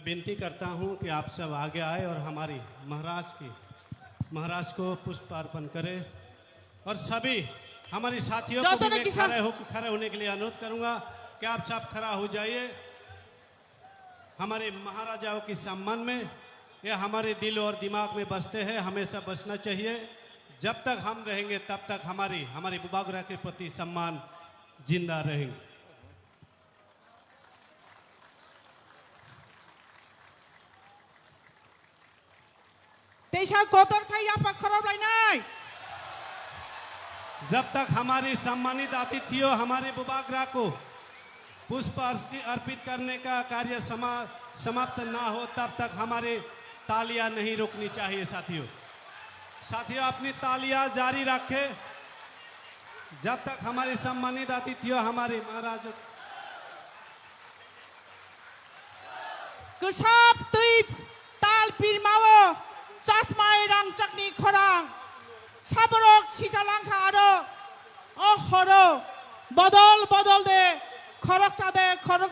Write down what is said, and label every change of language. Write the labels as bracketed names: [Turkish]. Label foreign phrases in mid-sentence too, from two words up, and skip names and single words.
[Hindi] विनती करता हूं कि आप सब आगे आए और हमारे महाराज को पुष्प अर्पण करें और सभी हमारे साथियों को भी मैं खड़े होने के लिए अनुरोध करूंगा कि आप सब खड़ा हो जाइए हमारे महाराजाओं के सम्मान में ये हमारे दिल और दिमाग में बसते हैं हमेशा बसना चाहिए जब तक हम रहेंगे तब तक हमारे बुबागरा के प्रति सम्मान जिंदा रहेंगे [Kok Borok] Teisa kotor kaya pakharab lainai [Hindi] जब तक हमारे सम्मानित अतिथियों हमारे बुबागरा को पुष्प अर्पित करने का कार्य समाप्त ना हो तब तक हमारे तालियां नहीं रुकनी चाहिए साथियों अपनी तालियां जारी रखें जब तक हमारे सम्मानित अतिथियों हमारे महाराज [Kok Borok] Kesap tuip tal pirmawo Chasmai rang chakni khorang Saborok sijalangka aro Ohoro Bodol de Khorok sade khorok